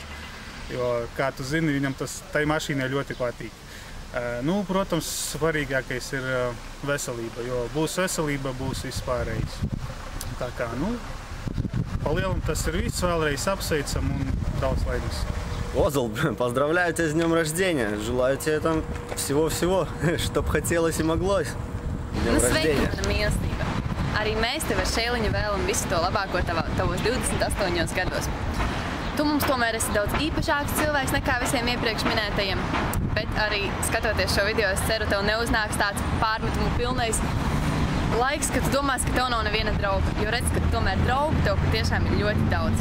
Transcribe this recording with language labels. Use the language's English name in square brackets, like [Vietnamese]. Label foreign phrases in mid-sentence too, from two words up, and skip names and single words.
[Latvian] Jo, kā tu zini, viņam tai mašīnai ļoti patīk. Protams, svarīgākais ir veselība, jo būs veselība, būs vispārējais. Tā kā, palielam tas ir viss, vēlreiz apsveicam un daudz laimes. [Russian] Озл, поздравляю тебя с днем рождения. Желаю тебе там всего-всего, чтоб хотелось и моглось. Dņem [Latvian] Sveika, mana mīlestība! Arī mēs tev ar Šēliņu vēlam visu to labāko tavos 28 gados. Tu mums tomēr esi daudz īpašāks cilvēks nekā visiem iepriekš minētajiem, bet arī skatoties šo video, es ceru, tev neuznāks tāds pārmetumu pilnais laiks, kad tu domās, ka tev nav neviena drauga, jo redz, ka tomēr draugu tev patiešām ir ļoti daudz.